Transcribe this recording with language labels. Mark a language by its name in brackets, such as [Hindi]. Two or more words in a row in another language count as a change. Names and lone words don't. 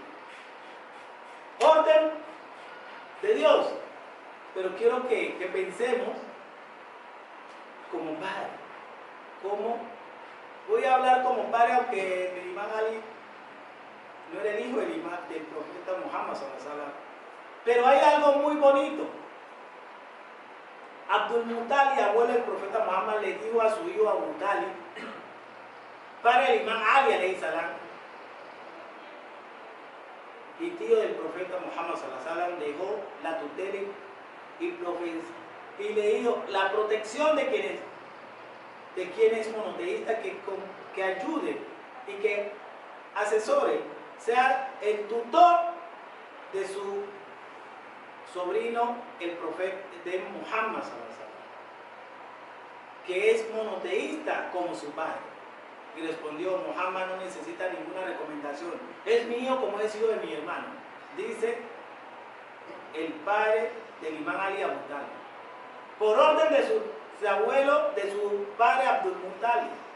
[Spanish] Orden de Dios. Pero quiero que pensemos como padre. Voy a hablar como padre, aunque el imán Ali no era el hijo del profeta Muhammad [Arabic] صلى الله عليه وسلم. [Spanish] Pero hay algo muy bonito. Abdul Muttalib, abuelo del profeta Muhammad, le dijo a su hijo Abu Talib, para el imán Ali [Arabic] عليه السلام, [Spanish] y tío del profeta Muhammad [Arabic] صلى الله عليه وسلم, [Spanish] dejó la tutela y le dijo la protección de quien es monoteísta, que ayude y que asesore, sea el tutor de su sobrino, el profeta de Muhammad [Arabic] صلى الله عليه وسلم, [Spanish] que es monoteísta como su padre. Y respondió: Muhammad no necesita ninguna recomendación, es mío como es hijo de mi hermano, dice el padre del imán Ali Abu Talib, por orden de su abuelo, de su padre Abdul Muttalib.